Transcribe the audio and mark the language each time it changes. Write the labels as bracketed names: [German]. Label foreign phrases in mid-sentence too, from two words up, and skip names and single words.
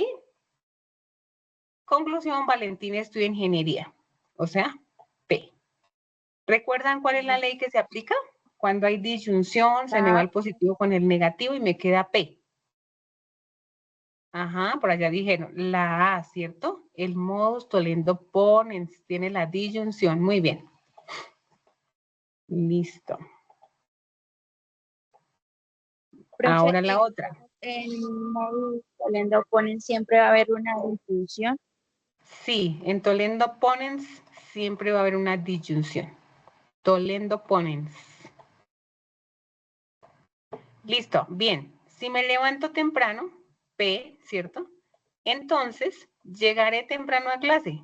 [Spanish] Conclusión, Valentina estudia ingeniería. O sea, P. ¿Recuerdan cuál es la ley que se aplica? Cuando hay disyunción, se me va el positivo con el negativo y me queda P. Ajá, por allá dijeron, la A, ¿cierto? El [Latin] modus tollendo ponens [Spanish] tiene la disyunción. Muy bien. Listo. Profe, Ahora la otra. en [Latin] modus tollendo ponens [Spanish] siempre va a haber una disyunción. Sí, en [Latin] tollendo ponens [Spanish] siempre va a haber una disyunción. [Latin] Tollendo ponens. [Spanish] Listo, bien. Si me levanto temprano, P, ¿cierto? Entonces, llegaré temprano a clase.